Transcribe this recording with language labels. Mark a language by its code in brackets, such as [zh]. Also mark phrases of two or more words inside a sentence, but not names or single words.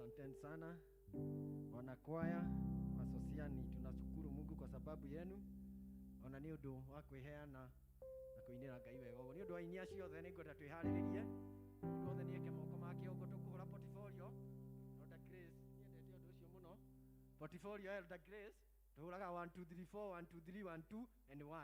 [sw] Asanteni sana wanakwaya wasosiani, tunashukuru Mungu kwa sababu yenu. [ki] Ona ni undu wa kwiheana na kuinira Ngai wega uguo. Ni undu wa inya ciothe ni ngwenda twiharirie mundu othe ni eke moko make uguo tukuhura portfolio. Elder Grace niendete undu ucio muno. Portfolio Elder Grace tuhuraga 1 2 3 4 1 2 3 1 2 and 1.